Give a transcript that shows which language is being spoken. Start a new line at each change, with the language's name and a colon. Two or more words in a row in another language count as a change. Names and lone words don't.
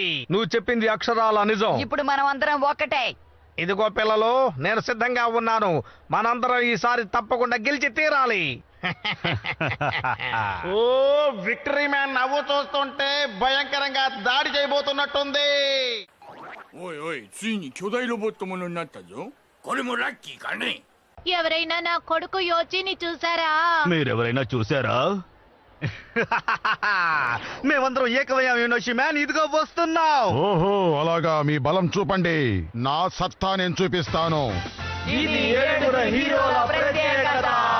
Telugu: నువ్వు చెప్పింది అక్షరాల నిజం. ఇప్పుడు మనం అందరం ఒకటే. ఇదిగో పిల్లలు, నేను సిద్ధంగా ఉన్నాను. మనందరం ఈసారి తప్పకుండా గెలిచి తీరాలి. ఓ విక్టరీ మ్యాన్ నవ్వు చూస్తుంటే భయంకరంగా దాడి చేయబోతున్నట్టుంది.
Japanese: おいおい、ついに巨大ロボットものになったぞ。これもラッキーかね。
Telugu: ఎవరైనా నా కొడుకు యోచిని చూసారా? మీరెవరైనా చూసారా? మేమందరం ఏకమయ్యాం యునోషి మ్యాన్. ఇదిగో వస్తున్నాం. ఓహో అలాగా, మీ బలం చూపండి. నా సత్తా నేను చూపిస్తాను. ఇది ఏడుగురు హీరోల ప్రత్యేకత.